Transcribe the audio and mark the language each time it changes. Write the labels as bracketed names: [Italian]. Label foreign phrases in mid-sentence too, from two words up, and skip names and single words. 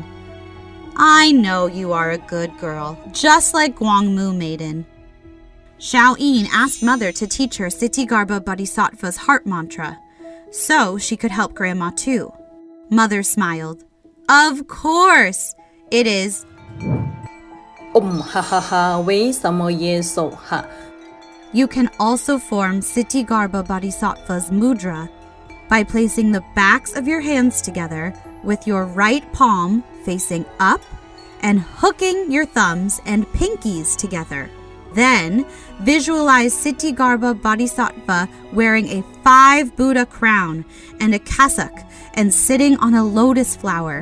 [English] I know you are a good girl, just like Guangmu Maiden. Xiaoyin asked Mother to teach her Ksitigarbha Bodhisattva's heart mantra, so she could help Grandma too. Mother smiled. Of course! It is [Sanskrit] ha ha ha wei samo ye so ha. [English] You can also form Ksitigarbha Bodhisattva's mudra by placing the backs of your hands together with your right palm facing up and hooking your thumbs and pinkies together. Then, visualize Ksitigarbha Bodhisattva wearing a 5 Buddha crown and a cassock and sitting on a lotus flower.